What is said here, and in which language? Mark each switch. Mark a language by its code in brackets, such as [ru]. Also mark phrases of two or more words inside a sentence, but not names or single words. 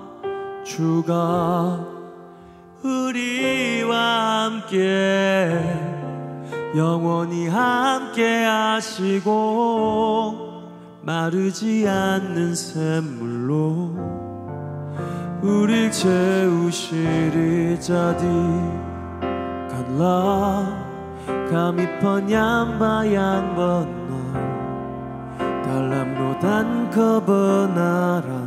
[ko] 주가 우리와 함께 영원히 함께 하시고 마르지 않는 샘물로 우릴 채우시리. [id] Jadi kanlah kami penyambayan benar dalam roh dan kebenaran.